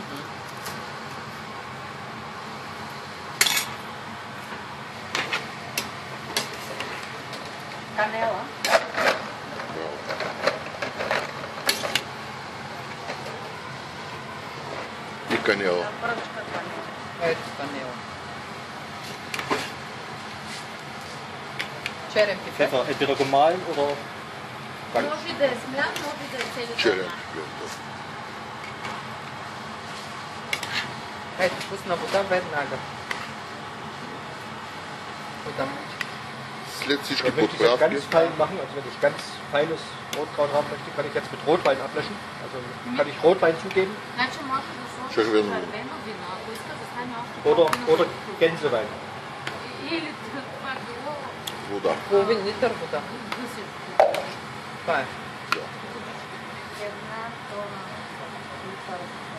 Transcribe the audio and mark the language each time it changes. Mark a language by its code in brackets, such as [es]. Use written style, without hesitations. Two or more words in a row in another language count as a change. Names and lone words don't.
[bg] Канела. И канела. Пръчка канела. Ето канела. Черен пипер. [de] Pfeffer, entweder gemahlen oder ganz. [bg] Може да е смлян, може да е цели Черен зърна. пипер. Ето, пусна вода веднага. Вода. След всички [de] Wenn ich das [bg] подправки, [de] ganz fein machen, also wenn ich ganz feines Rotkraut haben möchte, kann ich jetzt mit Rotwein ablöschen. Also kann ich Rotwein zugeben [bg] Значи може да сложиш Червено. червено вино, ако иска да стане още [de] oder Gänsewein. [bg] Или това било вода. Половин литър вода. гъсето. Това е. Една тона литър вода.